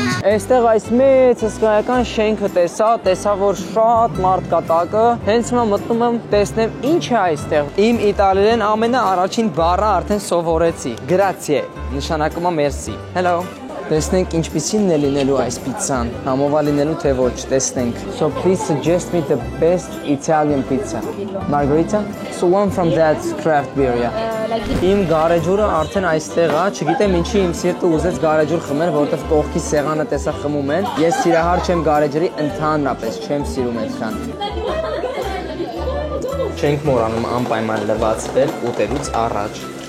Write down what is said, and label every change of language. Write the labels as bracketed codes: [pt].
[hy] Այստեղ այս մեծ հսկայական շենքը տեսա, որ շատ մարդ կա տակը, հենց հիմա մտնում եմ տեսնեմ ինչ է այստեղ։ Իմ իտալերեն ամենաառաջին բառը արդեն սովորեցի։ Grazie, նշանակում է merci։ Hello։ Տեսնենք ինչպիսին է լինելու այս պիցցան, համովա լինելու թե ոչ, տեսնենք։ [en] So please suggest me the best Italian pizza. Margherita? So one from that craft beer, yeah. [hy] Իմ գարեջուրը արդեն այստեղ է, չգիտեմ ինչի իմ սիրտը ուզեց գարեջուր խմել, որովհետև կողքի սեղանը տեսա խմում են։ Ես սիրահար չեմ գարեջրի, ընդհանրապես չեմ սիրում այդքան։ Չենք մոռանում անպայման լվացվել ուտելուց առաջ։